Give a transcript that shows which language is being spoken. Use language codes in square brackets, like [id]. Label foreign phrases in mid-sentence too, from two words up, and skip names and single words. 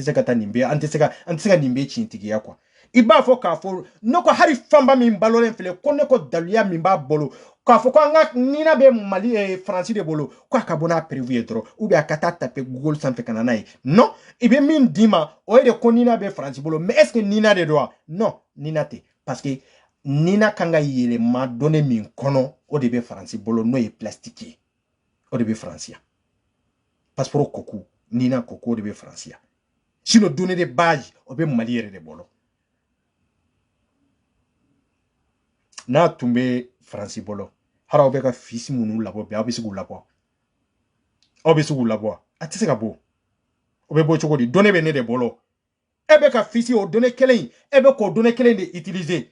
[bm] se ka taa nin bɛɛ an tɛ se ka nin bɛɛ tiɲɛtigiya quoi i b'a fɔ k'a fɔ ne ko hali fanba min balolen filɛ ko ne ko daluya min b'a bolo k'a fɔ ko an ka nina bɛ Mali faransi de bolo ko a ka bɔ n'a prévu ye dɔrɔn ou bien a ka taa taper Google sanfɛ ka na n'a ye non i bɛ min d'i ma o ye de ko nina bɛ faransi bolo [fr] mais est-ce que [bm] nina de don wa non nina tɛ parce que nina kan ka yɛlɛma donné min kɔnɔ o de bɛ faransi bolo n'o ye plastique ye o de bɛ faransi yan passeport kɔku nina kɔku o de bɛ faransi yan sinon [fr] donné de base [bm] o bɛ Mali yɛrɛ de bolo n'a tun bɛ faransi bolo hali aw bɛ ka fiches minnu labɔ bi aw bɛ se k'u labɔ a tɛ se ka bɔ o bɛ bɔ cogo di donné bɛ ne de bolo e bɛ ka fiche o donné kelen e bɛ k'o donné kelen de utiliser